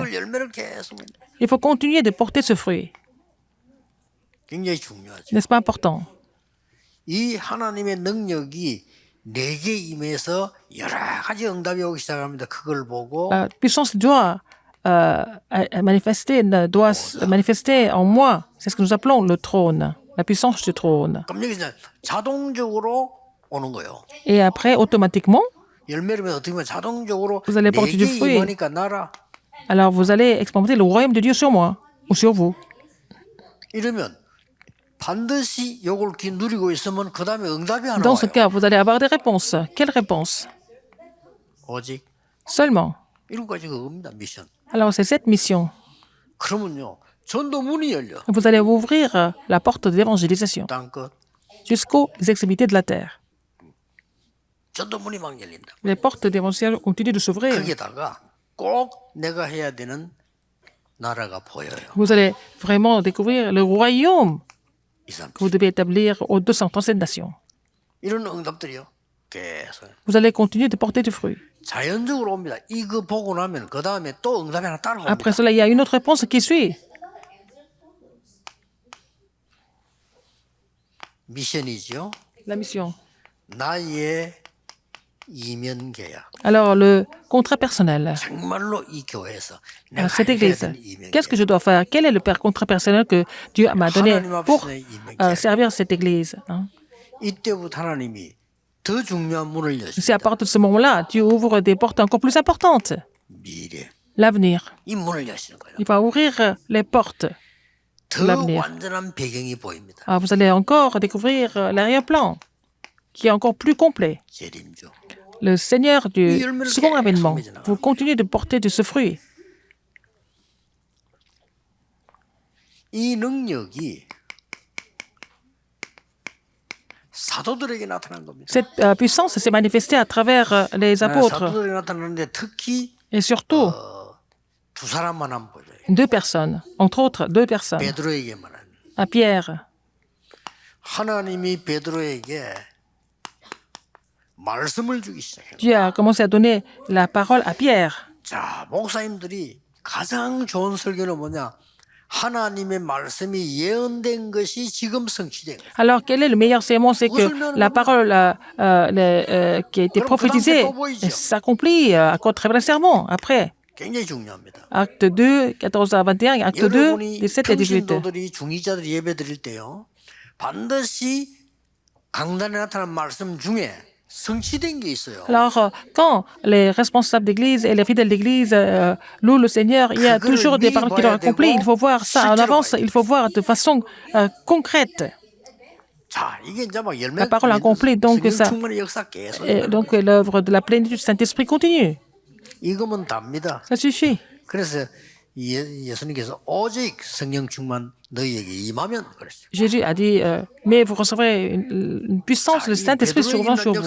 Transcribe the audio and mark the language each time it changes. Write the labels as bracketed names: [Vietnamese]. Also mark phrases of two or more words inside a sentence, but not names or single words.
[Korean] 이걸 열매를 계속 맺는 거예요. [French] Il faut continuer de porter ce fruit. [Korean] 굉장히 중요하죠. [French] N'est-ce pas important? [Korean] 이 하나님의 능력이 내게 임해서 여러 가지 응답이 오기 시작합니다. 그걸 보고 [French] La puissance doit doit se manifester en moi. C'est ce que nous appelons le trône, la puissance du trône. [Korean] 그럼 여기서 자동적으로 오는 거예요. [French] Et après, automatiquement, [Korean] 열매를 맺으면 어떻게 보면 자동적으로 [French] Vous allez porter [Korean] 내게 [French] du fruit. [Korean] 임하니까 나라. [French] alors vous allez expérimenter le royaume de Dieu sur moi ou sur vous. [Korean] 이러면 반드시 요걸 누리고 있으면 그 다음에 응답이 하나 [French] Dans ce [Korean] 와요. [French] cas, vous allez avoir des réponses. Quelles réponses? [Korean] 오직 [French] Seulement. [Korean] 일곱 가지 그겁니다. 미션. [French] Alors, c'est cette mission. [Korean] 그러면요. 전도 문이 열려. [French] Vous allez ouvrir la porte de l'évangélisation [Korean] 땅 끝. [French] jusqu'aux extrémités de la terre. [Korean] 전도 문이 막 열린다. [French] Les portes d'évangélisation continuent de s'ouvrir. [Korean] 거기다가 꼭 내가 해야 되는 나라가 보여요. [French] Vous allez vraiment découvrir le royaume [Korean] 이 사람. [French] que vous devez établir aux 237 nations. [Korean] 이런 응답들이요. 계속 [French] Vous allez continuer de porter du fruit. [Korean] 자연적으로 옵니다. 이거 보고 나면 그 다음에 또 응답이 하나 따라옵니다. [French] Après cela, il y a une autre réponse qui suit. [Korean] 미션이죠. [French] La mission. [Korean] 나의 이면 계약. [French] Alors, le contrat personnel. [Korean] 정말로 이 교회에서 내가 [French] Cette [Korean] 해야 [French] église, [Korean] 되는 이면 [French] qu'est-ce que je [Korean] 계약. [French] dois faire? Quel est le contrat personnel que Dieu m'a donné [Korean] 하나님 [French] pour [Korean] 앞에서의 이면 계약. [French] servir cette église? Hein? [Korean] 이때부터 하나님이 더 중요한 문을 [French] C'est à [Korean] 여십니다. [French] partir de ce moment-là, Dieu ouvre des portes encore plus importantes. [Korean] 미래. [French] L'avenir. [Korean] 이 문을 여시는 거예요. [French] Il va ouvrir les portes. [Korean] 더 [French] l'avenir. [Korean] 완전한 배경이 보입니다. [French] Ah, vous allez encore découvrir l'arrière-plan, qui est encore plus complet. [Korean] 재림주. [French] Le Seigneur du second avènement. Vous continuez de porter de ce fruit. [Korean] 이 능력이 사도들에게 나타난 겁니다. [French] Cette puissance s'est manifestée à travers les apôtres. [Korean] 사도들에게 나타났는데 특히 [French] Et surtout, [Korean] 두 사람만 안 보여요. [French] 2 personnes. Entre autres, 2 personnes. [Korean] 베드로에게만. [French] À Pierre. [Korean] 하나님이 베드로에게 말씀을 주기 시작해요. [French] Dieu a commencé à donner la parole à Pierre. [Korean] 자, 목사님들이 가장 좋은 설교는 뭐냐? 하나님의 말씀이 예언된 것이 지금 성취된 거예요. [French] Alors, quel est le meilleur sermon? C'est que la parole qui a été prophétisée s'accomplit à travers le sermon. Après, [Korean] 굉장히 중요합니다. [French] acte 2, 14 à 21, et acte 2, [Korean] 여러분이 [French] 17 et 18. [Korean] 평신도들이 중직자들이 예배 드릴 때요. 반드시 강단에 나타난 말씀 중에 성취된 게 있어요. [French] Alors, quand les responsables d'église et les fidèles d'église louent le Seigneur, il y a toujours des paroles qui doivent accomplir. Il faut voir ça en avance, il faut voir de façon concrète. [Korean] 자, 이게 이제 막 열매. [French] La parole accomplie, donc ça, [Korean] 충만의 역사 계속. [French] et donc l'œuvre de la plénitude du Saint-Esprit continue. [Korean] 이거면 답니다. [French] Ça suffit. [Korean] 그래서 예수님께서 오직 성령 충만 너희에게 임하면 그랬어요. [French] Jésus a dit, mais vous recevrez une puissance, le Saint-Esprit survient sur vous.